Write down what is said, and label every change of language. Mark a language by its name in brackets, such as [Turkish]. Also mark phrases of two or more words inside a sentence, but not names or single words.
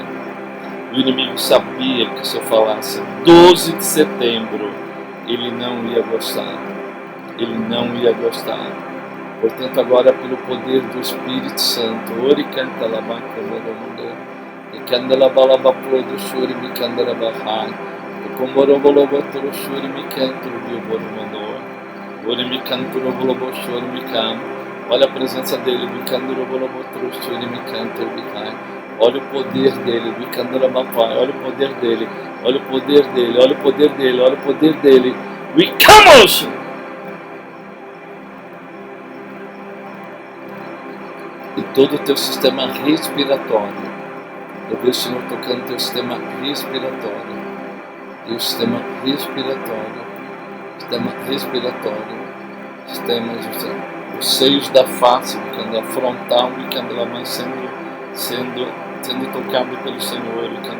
[Portuguese] O inimigo sabia que se eu falasse 12 de setembro, ele não ia gostar. Portanto, agora pelo poder do Espírito Santo, ori canta la banca do e canta la balaba pro do shuri mi canta la bahai, e comoro bolobo tro shuri mi canto bio bormano, ori mi canto no bolobo shuri mi can. Olha a presença dele, mi canto no bolobo tro shuri mi canto bihai. Olha o poder dele, mi canto la bahai. Olha o poder dele, olha o poder dele, olha o poder dele, olha o poder dele. [English] We come! [Portuguese] E todo o teu sistema respiratório. Eu vejo o Senhor tocando o teu sistema respiratório. Os seios da face, a frontal, sendo tocado pelo Senhor.